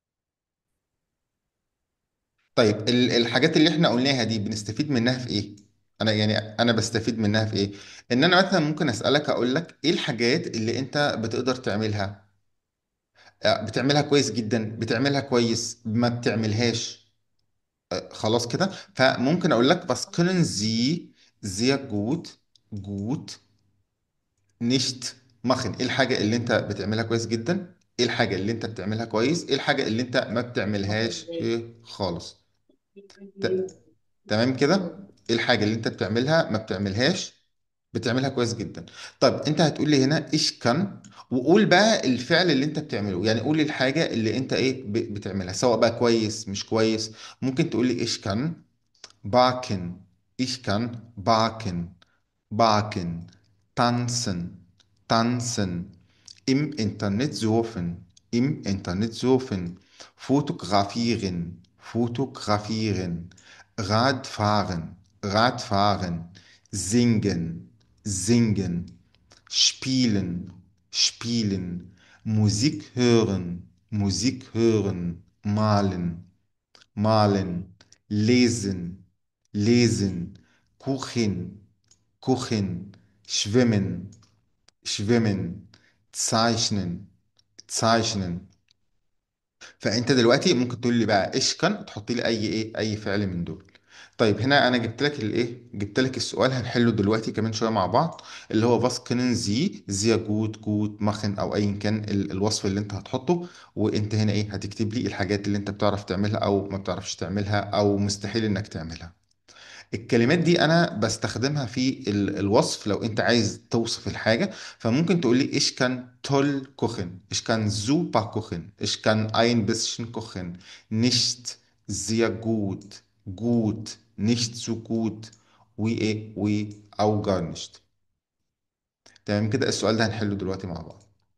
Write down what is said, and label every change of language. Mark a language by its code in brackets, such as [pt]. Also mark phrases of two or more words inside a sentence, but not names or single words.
[ar] طيب الحاجات اللي احنا قلناها دي بنستفيد منها في ايه؟ انا يعني انا بستفيد منها في ايه؟ ان انا مثلا ممكن اسالك، اقول لك ايه الحاجات اللي انت بتقدر تعملها، بتعملها كويس جدا، بتعملها كويس، ما بتعملهاش. خلاص كده. فممكن اقول لك [de] was können Sie sehr gut nicht machen. [ar] ايه الحاجه اللي انت بتعملها كويس جدا، ايه الحاجه اللي انت بتعملها كويس، ايه الحاجه اللي انت ما بتعملهاش خالص. تمام كده. ايه الحاجه اللي انت بتعملها ما بتعملهاش، بتعملها كويس جدا. طيب انت هتقول لي هنا [de] ich kann, [ar] وقول بقى الفعل اللي انت بتعمله، يعني قول لي الحاجه اللي انت ايه بتعملها، سواء بقى كويس مش كويس. ممكن تقول لي [de] ich kann backen. Ich kann backen, tanzen, im Internet surfen, fotografieren, Radfahren, singen, spielen, Musik hören, malen, lesen, Kuchen, schwimmen, zeichnen, zeichnen. [ar] فانت دلوقتي ممكن تقول لي بقى [de] ich kann, [ar] تحط لي اي فعل من دول. طيب هنا انا جبت لك الايه، جبت لك السؤال هنحله دلوقتي كمان شويه مع بعض، اللي هو [de] was können Sie sehr gut machen، [ar] او ايا كان الوصف اللي انت هتحطه. وانت هنا ايه، هتكتب لي الحاجات اللي انت بتعرف تعملها او ما بتعرفش تعملها او مستحيل انك تعملها. الكلمات دي انا بستخدمها في الوصف لو انت عايز توصف الحاجة. فممكن تقول لي [de] ich kann toll kochen, ich kann super kochen, ich kann ein bisschen kochen, nicht sehr gut, nicht so gut [ar] و او [de] gar nicht. [ar] تمام كده. السؤال ده هنحله دلوقتي مع بعض.